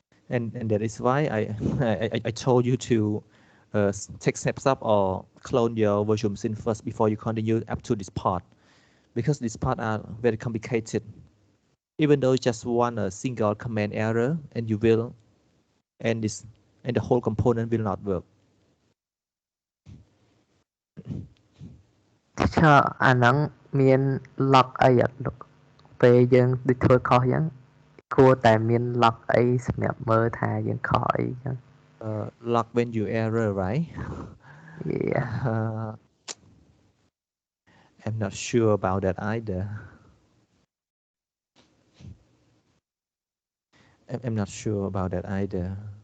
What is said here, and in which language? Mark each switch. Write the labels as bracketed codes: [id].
[en] And that is why I told you to take steps up or clone your virtual machine first before you continue up to this part, because these parts are very complicated. Even though just one single command error, and the whole component will not work. [km] អាហ្នឹងមាន lock អីអត់លោកពេលយើងដូចធ្វើខុសអញ្ចឹងគួរតែមាន lock អីសម្រាប់មើលថាយើងខុសអីអញ្ចឹង [en] lock when you error, right? Yeah. I'm not sure about that either. I'm not sure about that either.